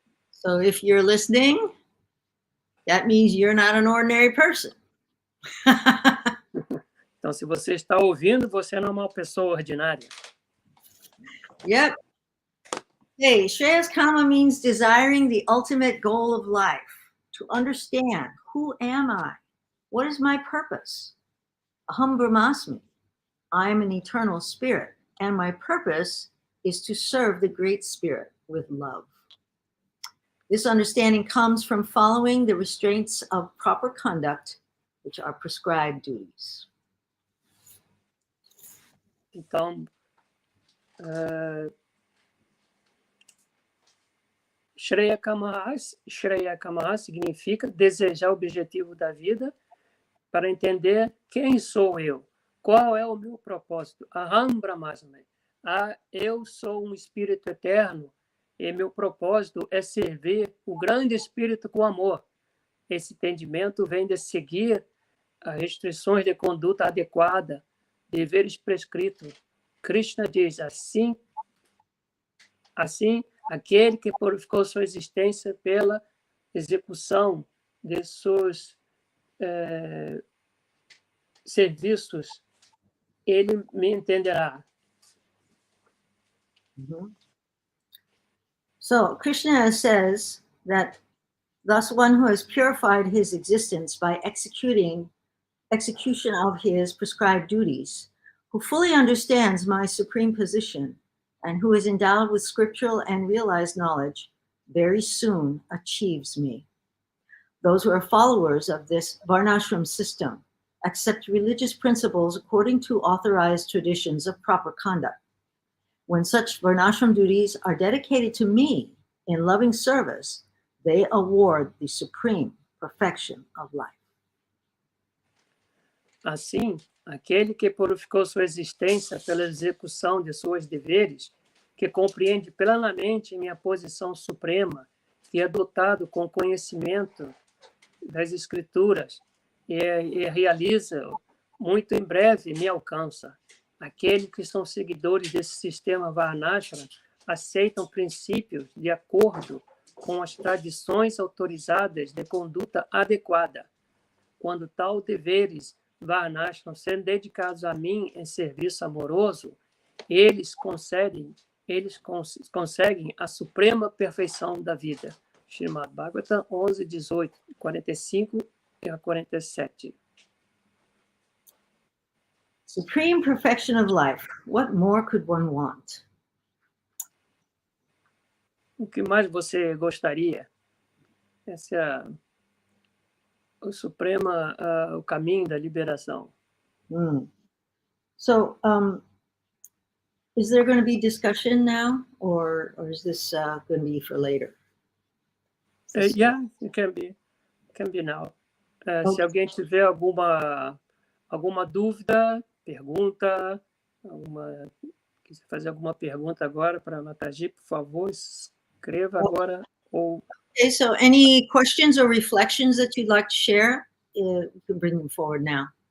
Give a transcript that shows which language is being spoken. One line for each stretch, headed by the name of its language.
English: So if you're listening, that means you're not an ordinary person.
Portuguese: Então, se você está ouvindo, você não é uma pessoa ordinária.
English: Yep. Hey, Shreyas Kama means desiring the ultimate goal of life, to understand who am I? What is my purpose? Aham Brahmasmi. I am an eternal spirit, and my purpose is to serve the great spirit with love. This understanding comes from following the restraints of proper conduct, which are prescribed duties.
Portuguese: Então, Shreya Kamaha significa desejar o objetivo da vida para entender quem sou eu, qual é o meu propósito. Aham Brahmasmi. Eu sou um espírito eterno e meu propósito é servir o grande espírito com amor. Esse entendimento vem de seguir as restrições de conduta adequada, deveres prescritos. Krishna diz, assim, aquele que purificou sua existência pela execução de seus serviços, ele me entenderá.
English: So Krishna says that thus one who has purified his existence by execution of his prescribed duties, who fully understands my supreme position, and who is endowed with scriptural and realized knowledge, very soon achieves me. Those who are followers of this varnashram system accept religious principles according to authorized traditions of proper conduct. When such varnashram duties are dedicated to me in loving service, they award the supreme perfection of life.
Portuguese: Assim, aquele que purificou sua existência pela execução de seus deveres, que compreende plenamente minha posição suprema e é dotado com conhecimento das escrituras e realiza, muito em breve me alcança. Aqueles que são seguidores desse sistema Varnashram aceitam princípios de acordo com as tradições autorizadas de conduta adequada. Quando tal deveres Varnashram sendo dedicados a mim em serviço amoroso, eles conseguem a suprema perfeição da vida. Srimad Bhagavatam 11, 18, 45 a 47.
English: Supreme perfection of life. What more could one want?
Portuguese: O que mais você gostaria? Esse é o caminho da liberação.
English: So, is there going to be discussion now, or is this going to be for later? Yeah, it can be now.
Portuguese: Se alguém tiver alguma dúvida, pergunta, quiser fazer alguma pergunta agora para a Mataji, por favor, escreva agora.
English: Okay, so any questions or reflections that you'd like to share, you can bring them forward now.